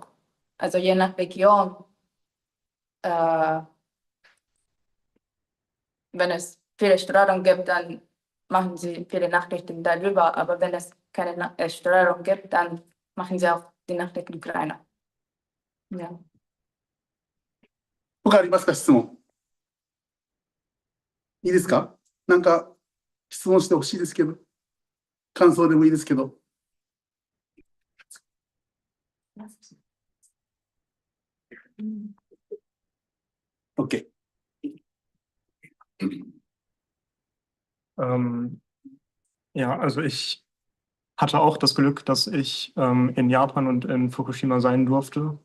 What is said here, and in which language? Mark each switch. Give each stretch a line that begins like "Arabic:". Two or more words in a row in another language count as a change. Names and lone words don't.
German: Also je nach Region, wenn es viele Strahlung gibt, dann machen sie viele Nachrichten darüber. Aber wenn es keine Strahlung gibt, dann machen sie auch die Nachrichten kleiner. Ja.
Japanese: 他ありますか、質問。いいですか？なんか質問してほしいですけど、感想でもいいですけど。OK。
German: Ja, also ich hatte auch das Glück, dass ich in Japan und in Fukushima sein durfte.